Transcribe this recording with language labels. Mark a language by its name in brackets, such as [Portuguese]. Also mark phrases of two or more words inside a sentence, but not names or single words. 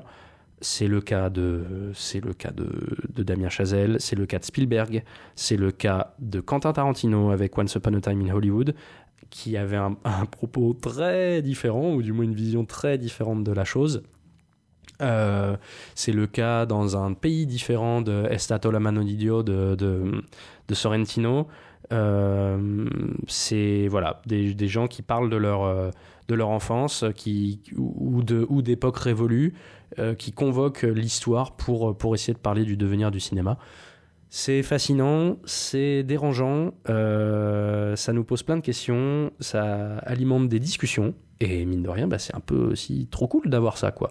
[French] C'est le cas de Damien Chazelle, c'est le cas de Spielberg, c'est le cas de Quentin Tarantino avec Once Upon a Time in Hollywood, qui avait un propos très différent, ou du moins une vision très différente de la chose. C'est le cas dans un pays différent de È stato la mano di Dio de Sorrentino. C'est voilà, des gens qui parlent de leur enfance, ou d'époques révolues, qui convoquent l'histoire pour essayer de parler du devenir du cinéma. C'est fascinant, c'est dérangeant, ça nous pose plein de questions, ça alimente des discussions Et mine de rien, c'est un peu aussi trop cool d'avoir ça, quoi.